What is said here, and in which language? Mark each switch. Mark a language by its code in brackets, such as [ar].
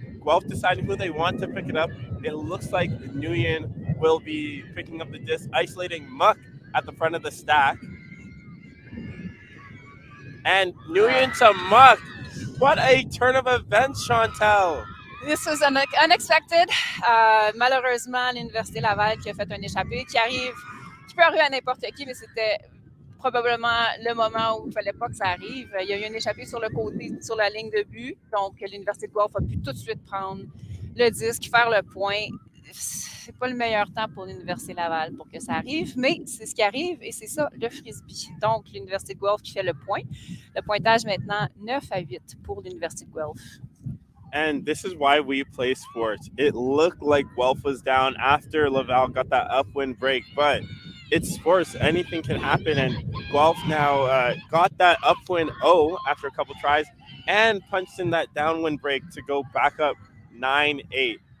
[en] Guelph deciding who they want to pick it up. It looks like Nguyen will be picking up the disc, isolating Muck at the front of the stack. And Nguyen to Muck. What a turn of events, Chantal. This was unexpected. [fr] Malheureusement, l'Université Laval qui a fait un échappé, qui peut arriver à n'importe qui, mais c'était probablement le moment où il ne fallait pas que ça arrive. Il y a eu un échappé sur le côté, sur la ligne de but. Donc, l'Université de Guelph a pu tout de suite prendre le disque, faire le point. C'est pas le meilleur temps pour l'Université Laval pour que ça arrive, mais c'est ce qui arrive et c'est ça, le frisbee. Donc, l'Université de Guelph qui fait le point. Le pointage maintenant 9-8 pour l'Université de Guelph. [en] And this is why we play sports. It looked like Guelph was down after Laval got that upwind break, but it's sports. Anything can happen. And Guelph now got that upwind after a couple tries and punched in that downwind break to go back up 9-8.